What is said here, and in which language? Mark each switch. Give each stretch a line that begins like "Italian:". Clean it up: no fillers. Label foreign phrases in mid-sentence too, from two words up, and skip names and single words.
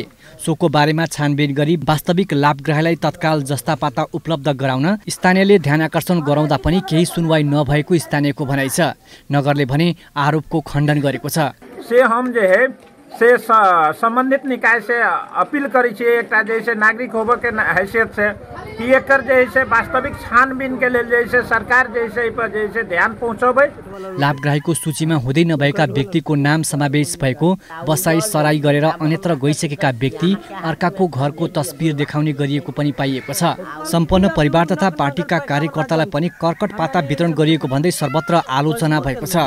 Nepali: सोको बारेमा छानबिन गरी वास्तविक लाभग्राहीलाई तत्काल जस्ता पाता उपलब्ध गराउन स्थानीयले ध्यान आकर्षण गराउँदा पनि केही सुनवाई नभएको स्थानीयको भनाइ छ। नगरले भने आरोपको खण्डन गरेको छ।
Maithili: से हम जे है से संबंधित निकाय से अपील करी छे एकटा जैसे नागरिक होबे के हैसियत से कि एकर जैसे वास्तविक छानबीन के लेल जैसे सरकार जैसे पर जैसे ध्यान पहुँचाबै।
Nepali: लाभग्राहीको सूचीमा हुँदै नभएका व्यक्तिको नाम समावेश भएको, बसाई सराई गरेर अन्यत्र गइसकेका व्यक्ति अर्काको घरको तस्बिर देखाउने गरिएको पनि पाइएको छ। सम्पन्न परिवार तथा पार्टीका कार्यकर्तालाई पनि कर्कट पाता वितरण गरिएको भन्दै सर्वत्र आलोचना भएको छ।